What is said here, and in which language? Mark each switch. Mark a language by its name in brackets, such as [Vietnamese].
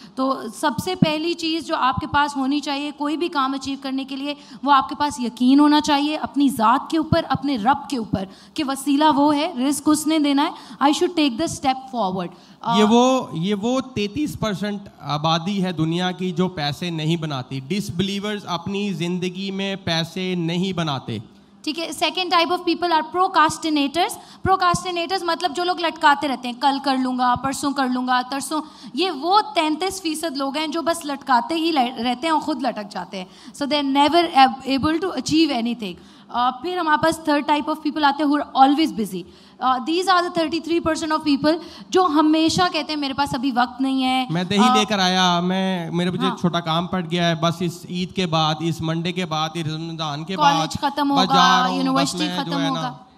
[Urdu] تو سب سے پہلی چیز جو آپ کے پاس ہونی چاہیے کوئی بھی کام اچیو کرنے کے لیے، وہ آپ کے پاس یقین ہونا چاہیے اپنی ذات کے اوپر، اپنے رب کے اوپر، کہ وسیلہ وہ ہے، رزق اس نے دینا ہے. [English] I should take the step forward. [Urdu] یہ وہ 33% آبادی ہے دنیا کی جو پیسے نہیں بناتی. ڈس بلیورز اپنی زندگی میں پیسے نہیں بناتے. ٹھیک ہے. [English] Second type of people are procrastinators. [Urdu] پروکاسٹینیٹرز مطلب جو لوگ لٹکاتے رہتے ہیں، کل کر لوں گا، پرسوں کر لوں گا، ترسوں. یہ وہ 33% لوگ ہیں جو بس لٹکاتے ہی رہتے ہیں اور خود لٹک جاتے ہیں. [English] So they are never able to achieve anything. [Urdu] پھر ہمارے پاس تھرڈ ٹائپ آف پیپل آتے ہیں [English] Who are always busy. These are the 33% of people [Urdu] جو ہمیشہ کہتے ہیں میرے پاس ابھی وقت نہیں ہے، میں دہی لے کر آیا، میرے مجھے چھوٹا کام پڑ گیا ہے، بس اس عید کے بعد، اس منڈے کے بعد، اس رمضان کے بعد کالج ختم ہوگا، یونیورسٹی ختم ہوگا.